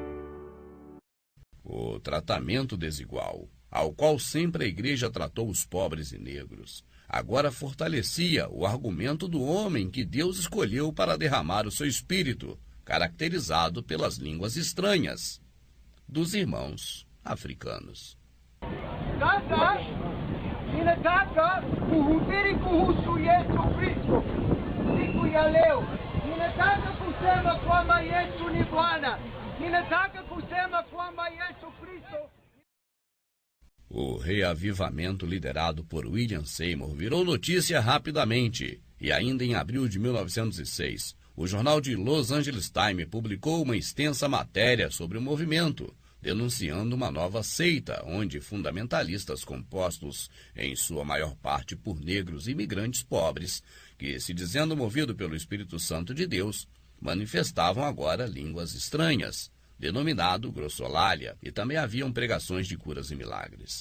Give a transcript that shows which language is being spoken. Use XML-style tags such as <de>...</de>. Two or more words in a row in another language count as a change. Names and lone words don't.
<pt>O tratamento desigual, ao qual sempre a igreja tratou os pobres e negros, agora fortalecia o argumento do homem que Deus escolheu para derramar o seu espírito caracterizado pelas línguas estranhas dos irmãos africanos.</pt> <sw>Sasa ninataka kuhubiri kuhusu Yesu Kristo siku ya leo. Ninataka kusema kwamba Yesu ni Bwana. Ninataka kusema kwamba Yesu Kristo.</sw> <pt>O reavivamento liderado por William Seymour virou notícia rapidamente e ainda em abril de 1906, o jornal de Los Angeles Times publicou uma extensa matéria sobre o movimento, denunciando uma nova seita onde fundamentalistas compostos, em sua maior parte por negros imigrantes pobres, que, se dizendo movido pelo Espírito Santo de Deus, manifestavam agora línguas estranhas, denominado glossolalia, e também haviam pregações de curas e milagres.</pt>